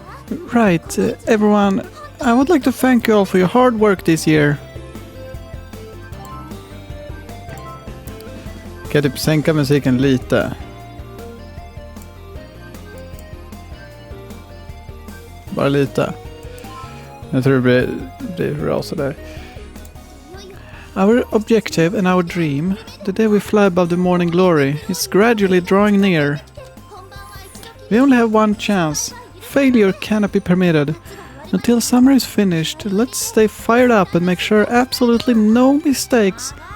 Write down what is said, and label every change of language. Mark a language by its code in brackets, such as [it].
[en] Right, everyone, I would like to thank you all for your hard work this year. [sv] Kan jag typ sänka musiken lite? Bara lite. Jag tror det blir bra sådär. [en] Our objective and our dream, the day we fly above the morning glory, is gradually drawing near. We only have one chance. Failure cannot be permitted. Until summer is finished, let's stay fired up and make sure absolutely no mistakes.